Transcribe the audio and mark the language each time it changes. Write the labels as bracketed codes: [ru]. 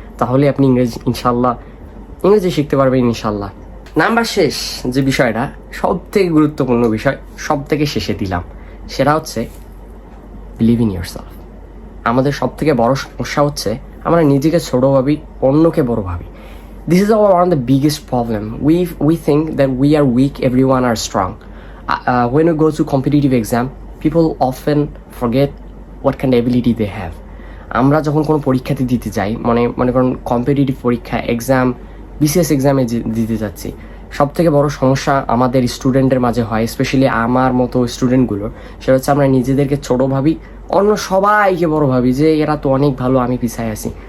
[bn] তাহলে আপনি ইংরেজি শিখতে পারবেন ইনশাল্লাহ। নাম্বার শেষ যে বিষয়টা, সব থেকে গুরুত্বপূর্ণ বিষয়, সব থেকে শেষে দিলাম, সেটা হচ্ছে [en] Believe in yourself. [bn] আমাদের সব থেকে বড় সমস্যা হচ্ছে আমরা নিজেকে ছোট ভাবি, অন্যকে বড় ভাবি। [en] This is one of the biggest problem. We think that we are weak, everyone are strong. When we go to competitive exam, people often forget what kind of ability they have. [bn] আমরা যখন কোনো পরীক্ষাতে দিতে যাই, মনে করেন competitive পরীক্ষা, exam, BCS এক্সামে দিতে যাচ্ছি, সব থেকে বড় সমস্যা আমাদের স্টুডেন্টের মাঝে হয়, স্পেশালি আমার মতো স্টুডেন্টগুলোর, সেটা হচ্ছে আমরা নিজেদেরকে ছোট ভাবি, অন্য সবাইকে বড় ভাবি যে এরা তো অনেক ভালো, আমি পিছায় আছি।